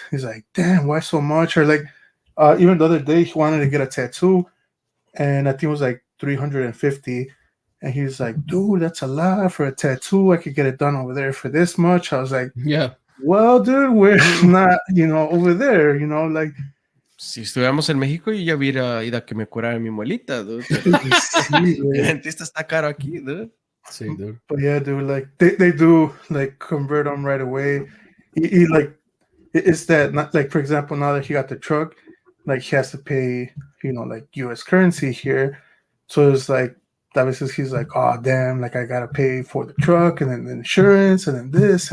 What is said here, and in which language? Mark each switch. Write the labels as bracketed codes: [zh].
[en] He's like, damn, why so much? Or like, even the other day, he wanted to get a tattoo and I think it was like $350. And he's like, dude, that's a lot for a tattoo. I could get it done over there for this much. I was like, yeah. Well, dude, we're not, you know, over there, you know, like. [es] Si estuviéramos en México, yo ya hubiera ido a que me curara mi muelita, dude. El dentista está caro aquí, dude. Sí, dude. [en] But yeah, dude, like they do like convert them right away. He like, it's that, not like, for example, now that he got the truck, like he has to pay, you know, like US currency here. So it's like, obviously he's like, oh, damn, like I got to pay for the truck and then the insurance and then this.